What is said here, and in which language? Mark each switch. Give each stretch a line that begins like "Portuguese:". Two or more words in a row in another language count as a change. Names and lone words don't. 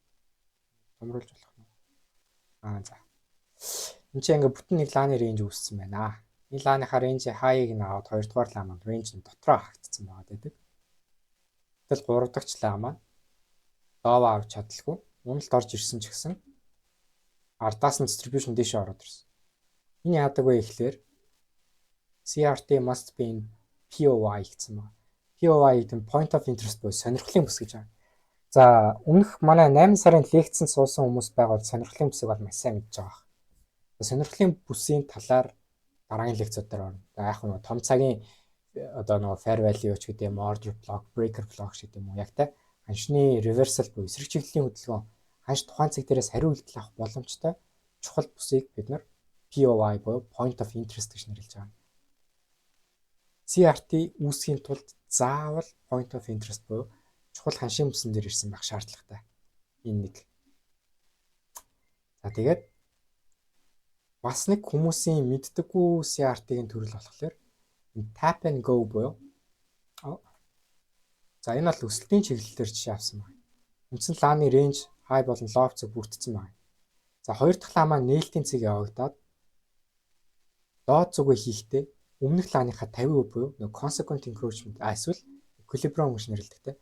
Mongolian: Томруулж болох нь. За. Энд чинь ингээ бүтэн нэг лааны range үүссэн байна. Энэ лааныхаа
English: range high-
Mongolian: ыг нь аваад хоёрдугаар лаа маань range нь дотроо хаагцсан байгаа гэдэг. Тэгэл гурав дахь лаа маань low авч чадалгүй. Уналд орж ирсэн ч гэсэн ардаас нь distribution дэше ороод ирсэн. Энэ яадаг вэ гэхлээр
English: CRT must be in POI
Mongolian: гэсэн байна. POI гэдэг нь
English: point of interest
Mongolian: буюу сонирхлын бүс гэж байна. За өмнөх манай 8 сарын лекцэнд суусан хүмүүс байгаад сонирхлын бүсийг бол маш сайн мэдж байгаа. Сонирхлын бүсийн талаар дараагийн лекцүүд дээр орно. Яг нь том цагийн одоо нөгөө
English: fair value
Mongolian: ч гэдэг юм,
English: order block, breaker block
Mongolian: гэдэг юм уу яг та ханшны reversal буюу эсрэг чиглэлийн хөдөлгөөн ханш тухайн цаг дээрээс хариу үйлдэл авах боломжтой чухал бүсийг бид нар POI буюу
English: point of interest
Mongolian: гэж нэрлэж байгаа. CRT үүсгэхийн тулд заавал
English: point of interest
Mongolian: буюу чухал ханшийн бүсэн дээр ирсэн байх шаардлагатай. Энэ нэг. За тэгээд бас нэг хүмүүсийн мэддэггүй CRT-ийн төрөл болохоор энэ
English: tap and go
Mongolian: буюу за энэ бол өсөлтийн чиглэлээр жишээ авсан байна. Үндсэн лааны
English: range high
Mongolian: болон low цэг бүрдсэн байна. За хоёр дахь лаа маань нээлтийн цэг явагдаад доод зүгээ хийхдээ өмнөх лааныхаа 50% буюу нөгөө
English: consequent encroachment
Mongolian: эсвэл equilibrium гэж нэрлэдэг те.